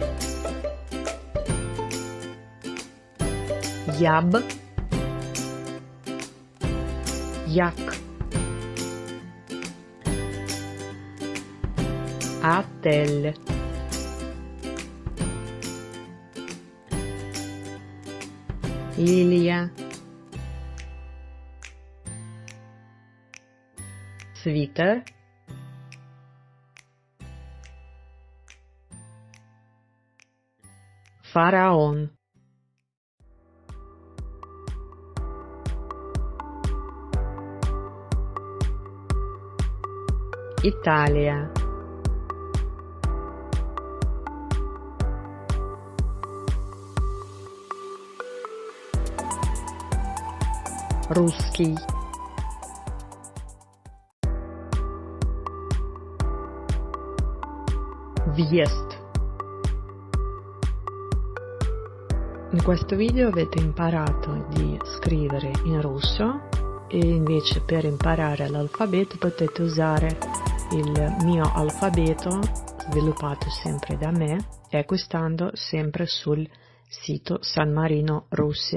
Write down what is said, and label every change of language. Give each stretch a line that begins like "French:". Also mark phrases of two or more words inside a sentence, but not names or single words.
Russian: яб, як, отель, лилия, свитер, фараон, Италия, русский, въезд.
Italian: In questo video avete imparato di scrivere in russo e invece per imparare l'alfabeto potete usare il mio alfabeto sviluppato sempre da me e acquistando sempre sul sito San Marino Russia.